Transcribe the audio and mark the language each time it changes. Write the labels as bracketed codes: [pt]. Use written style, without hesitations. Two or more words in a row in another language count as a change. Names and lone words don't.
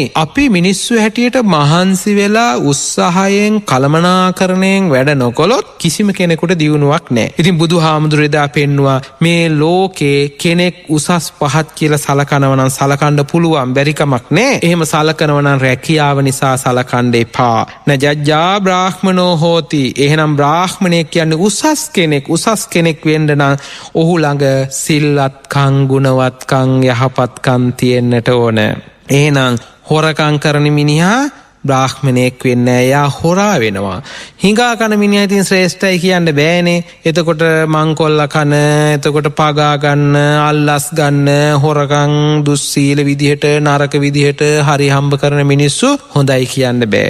[si] අපි මිනිස්සු හැටියට මහන්සි වෙලා උත්සාහයෙන් කලමනාකරණයෙන් වැඩ නොකළොත් කිසිම කෙනෙකුට දියුණුවක් නැහැ. ඉතින් බුදුහාමුදුරේ දා පෙන්නවා මේ ලෝකේ කෙනෙක් උසස් පහත් කියලා සලකනවා නම් සලකන්න පුළුවන් බැරි කමක් නැහැ. එහෙම සලකනවා නම් රැකියාව නිසා සලකන්න එපා. [pi] නජජ්ජා බ්‍රාහ්මනෝ හෝති. [si] එහෙනම් බ්‍රාහ්මණයෙක් කියන්නේ උසස් කෙනෙක් වෙන්න නම් ඔහු ළඟ සිල්වත්කම් ගුණවත්කම් යහපත්කම් තියෙන්නට ඕන. එහෙනම් හොරකම් කරන මිනිහා බ්‍රාහ්මණයෙක් වෙන්නේ නැහැ. එයා හොරා වෙනවා. හිඟා කන මිනිහා ඉතින් ශ්‍රේෂ්ඨයි කියන්න බෑනේ. එතකොට මංකොල්ල කන, එතකොට පගා ගන්න, අල්ලස් ගන්න, හොරකම් දුස්සීල විදිහට නරක විදිහට හරි හම්බ කරන මිනිස්සු හොඳයි කියන්න බෑ.